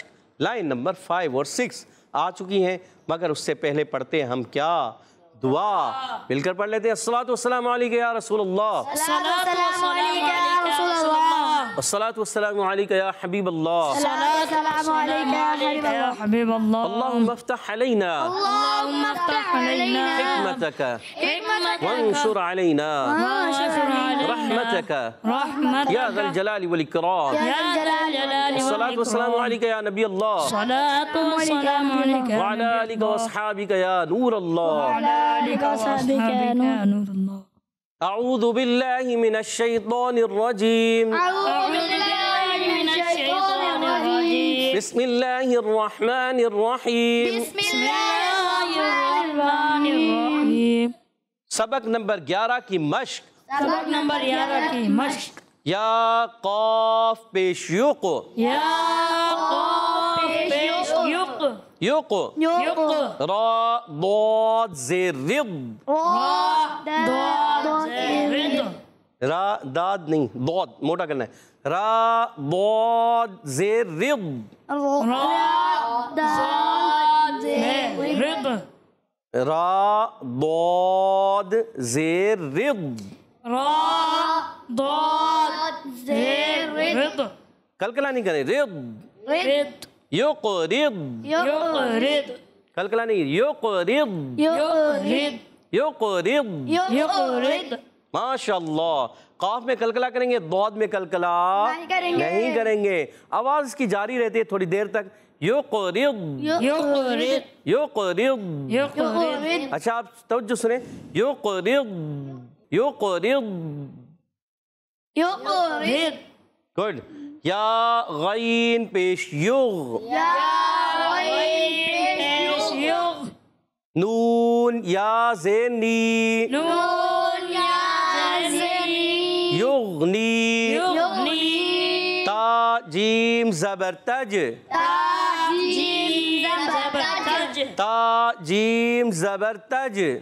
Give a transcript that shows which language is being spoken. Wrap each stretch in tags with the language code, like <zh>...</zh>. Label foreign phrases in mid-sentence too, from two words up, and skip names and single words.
<ur>لائن نمبر 5 اور 6 آ چکی ہیں، مگر اس سے پہلے پڑھتے ہیں ہم کیا؟ دعا. مل کر پڑھ لیتے ہیں.</ur> <ar>الصلاۃ والسلام علیک یا رسول اللہ، الصلاۃ والسلام علیک یا رسول اللہ، الصلاۃ والسلام علیک یا حبیب اللہ، الصلاۃ والسلام علیک یا حبیب اللہ. اللهم افتح علينا اللهم افتح علينا حكمتك حکمتک وانشر علينا وانشر علینا رحمتك رحمتک يا ذا الجلال والإكرام. یا ذا الجلال الصلاۃ والسلام والإکرام. علیک یا نبی اللہ الصلاۃ والسلام علیک یا وعلى آلك وأصحابك يا نور الله. وعلى آلك وأصحابك يا نور الله. أعوذ بالله من الشيطان الرجيم. أعوذ بالله من الشيطان الرجيم. بسم الله الرحمن الرحيم. بسم الله الرحمن الرحيم.</ar> <ur>سبق نمبر 11 کی مشق. سبق نمبر 11 کی مشق. یا قاف پیش یق، یا قاف پیش یق، یق، یق، را ضاد زیر رض، را ضاد زید، را داد نہیں ضاد موٹا کرنا ہے، را ضاد زیر رض، را ضاد زید، را ضاد زیر رض. را ضاد زید، کلکلا نہیں کریں. رض رد، یقرض، یقرد، کلکلا نہیں. یقرض، یقرد، یقرض. یقرد. ماشاءاللہ. قاف میں کلکلا کریں گے، ضاد میں کلکلا نہیں کریں گے. آواز اس کی جاری رہتی ہے تھوڑی دیر تک. یقرض، یقرد، یقرض. یقرد. اچھا آپ توجہ سنیں. یقرض، یقرض. يقرض گڈ. یا غین پیش یغ. نون یا زین نی. یغنی. تا جیم زبر تج. تا جیم زبر تج.</ur>